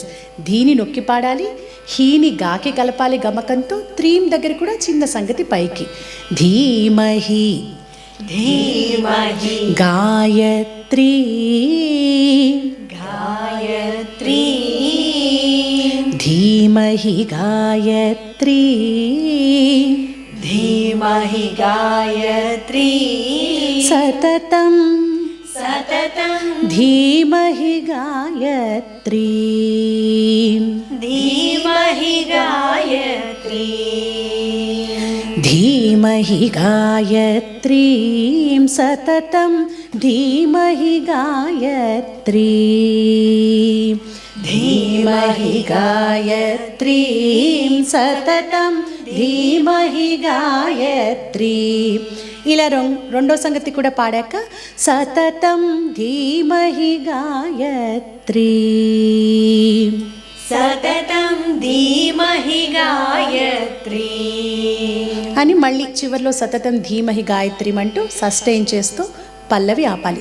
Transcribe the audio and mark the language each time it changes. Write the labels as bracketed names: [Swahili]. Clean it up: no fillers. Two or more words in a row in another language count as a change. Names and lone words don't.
[Telugu] ధీని నొక్కి పాడాలి, హీని గాకి కలపాలి గమకంతో, త్రీం దగ్గర కూడా చిన్న సంగతి పైకి. [Sanskrit] ధీమహి ధీమహి గాయత్రీ గాయత్రీ धीमहि गायत्री धीमहि गायत्री सततं सततं धीमहि गायत्री धीमहि गायत्री धीमहि गायत्रीं सततं धीमहि गायत्री धीमहि गायत्रीं सततं धीमहि गायत्री. [Telugu] ఇలా రెండో సంగతి కూడా పాడాక [Sanskrit] సతతం ధీమహి గాయత్రీ సతతం ధీమహి గాయత్రీ [Telugu] అని మళ్ళీ చివరిలో [Sanskrit] సతతం ధీమహి గాయత్రి [Telugu] అంటూ సస్టైన్ చేస్తూ పల్లవి ఆపాలి.